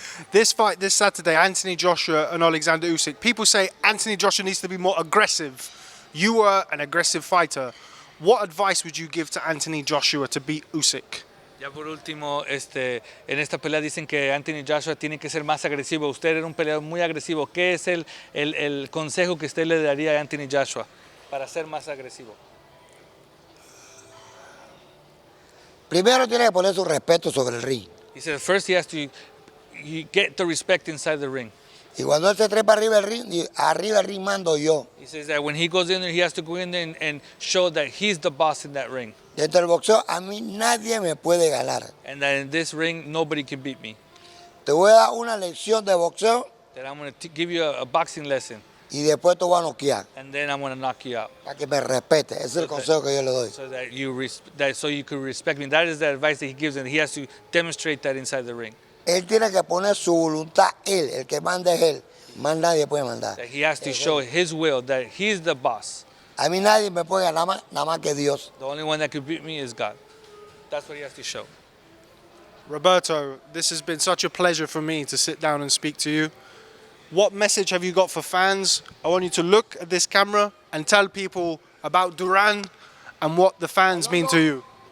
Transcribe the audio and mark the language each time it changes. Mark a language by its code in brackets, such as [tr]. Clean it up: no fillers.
[en] This fight this Saturday, Anthony Joshua and Alexander Usyk. People say Anthony Joshua needs to be more aggressive. You were an aggressive fighter. What advice would you give to Anthony Joshua to beat Usyk? [es] Ya por último, en esta pelea dicen que Anthony Joshua tiene que ser más agresivo. Usted era un peleador muy agresivo. ¿Qué es el consejo que usted le daría a Anthony Joshua para ser más agresivo? Primero tiene que poner su respeto sobre el ring. [en] He said first he has to get the respect inside the ring. [es] Y cuando él se trepa arriba del ring, arriba del ring mando yo. [en] He says that when he goes in there, he has to go in there and show that he's the boss in that ring. [es] Dentro del boxeo, a mí nadie me puede ganar. [en] And that in this ring, nobody can beat me. [es] Te voy a dar una lección de boxeo [en] That I'm going to give you a boxing lesson. [es] y después te voy a noquear. [en] And then I'm going to knock you out. [es] Para que me respete. Ese es el consejo que yo le doy. [en] So that so you can respect me. That is the advice that he gives, and he has to demonstrate that inside the ring. [es] Él tiene que poner su voluntad, él, el que manda es él. Más nadie puede mandar. [en] That he has to show his will, that he's the boss. [es] A mí nadie me puede ganar más, nada más que Dios. [en] The only one that could beat me is God. That's what he has to show. Roberto, this has been such a pleasure for me to sit down and speak to you. What message have you got for fans? I want you to look at this camera and tell people about Duran and what the fans mean to you.